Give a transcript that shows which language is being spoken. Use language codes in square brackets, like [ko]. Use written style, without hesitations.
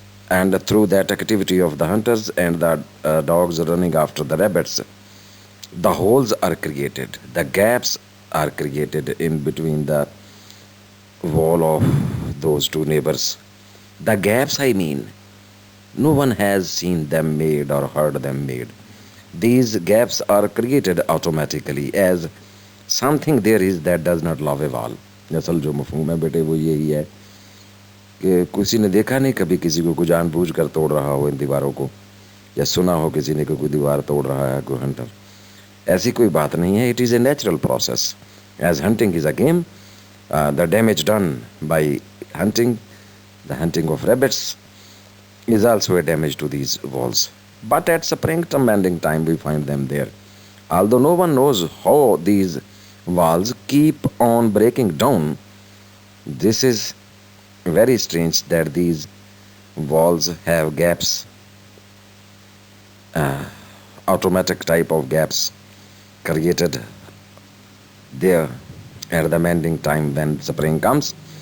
[en] And through that activity of the hunters and the dogs running after the rabbits, the holes are created, the gaps are created in between the wall of those two neighbors. The gaps I mean, no one has seen them made or heard them made. These gaps are created automatically as something there is that does not love a wall. [ur] اصل جو مفہوم ہے بیٹے وہ یہی ہے کہ کسی نے دیکھا نہیں کبھی کسی کو جان بوجھ کر توڑ رہا ہو ان دیواروں کو, یا سنا ہو کسی نے کہ کوئی دیوار توڑ رہا ہے کوئی ہنٹر. ایسی کوئی بات نہیں ہے. [en] It is a natural process. As hunting is a game, the damage done by hunting, the hunting of rabbits is also a damage to these walls. But at springtime mending time we find them there. Although no one knows how these walls keep on breaking down, this is very strange that these walls have gaps, automatic type of gaps created there at the mending time when spring comes.